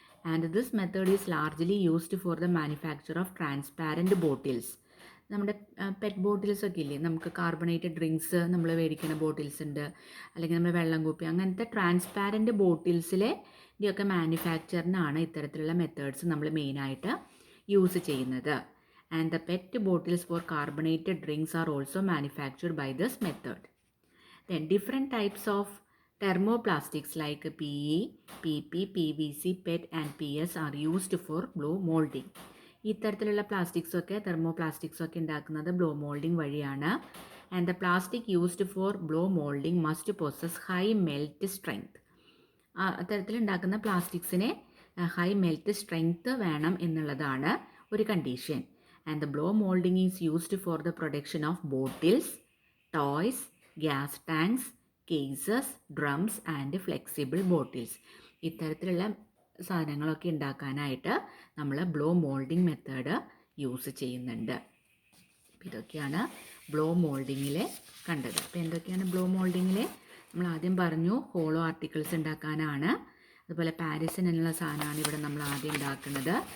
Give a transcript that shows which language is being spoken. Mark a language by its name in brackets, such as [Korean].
[English] And this method is largely used for the manufacture of transparent bottles. [Malayalam] നമ്മുടെ pet ബോട്ടിൽസൊക്കെ ഇല്ലേ, നമുക്ക് carbonated drinks നമ്മൾ മേടിക്കുന്ന ബോട്ടിൽസ് ഉണ്ട്, അല്ലെങ്കിൽ നമ്മൾ വെള്ളം കുപ്പി, അങ്ങനത്തെ ട്രാൻസ്പാരൻറ്റ് ബോട്ടിൽസിൻ്റെയൊക്കെ മാനുഫാക്ചറിനാണ് ഇത്തരത്തിലുള്ള മെത്തേഡ്സ് നമ്മൾ മെയിനായിട്ട് യൂസ് ചെയ്യുന്നത്. [English] And the PET bottles for carbonated drinks are also manufactured by this method. Then different types of thermoplastics like PE, PP, PVC, PET and PS are used for blow molding. [Malayalam] ഇത്തരത്തിലുള്ള പ്ലാസ്റ്റിക്സൊക്കെ തെർമോപ്ലാസ്റ്റിക്സൊക്കെ ഉണ്ടാക്കുന്നത് blow moulding വഴിയാണ്. [English] And the plastic used for blow moulding must possess high melt strength. [Malayalam] അത്തരത്തിലുണ്ടാക്കുന്ന പ്ലാസ്റ്റിക്സിനെ high melt strength വേണം എന്നുള്ളതാണ് ഒരു condition. [English] And the blow molding is used for the production of bottles, toys, gas tanks, cases, drums and flexible bottles. [Malayalam] ഇത്തരത്തിലുള്ള സാധനങ്ങളൊക്കെ ഉണ്ടാക്കാനായിട്ട് നമ്മൾ blow moulding method use ചെയ്യുന്നുണ്ട്. ഇതൊക്കെയാണ് blow മോൾഡിങ്ങിൽ കണ്ടത്. അപ്പോൾ എന്തൊക്കെയാണ് ബ്ലോ മോൾഡിങ്ങിൽ? നമ്മൾ ആദ്യം പറഞ്ഞു ഹോളോ ആർട്ടിക്കിൾസ് ഉണ്ടാക്കാനാണ്. അതുപോലെ പാരിസൺ എന്നുള്ള സാധനമാണ് ഇവിടെ നമ്മൾ ആദ്യം ഉണ്ടാക്കുന്നത്.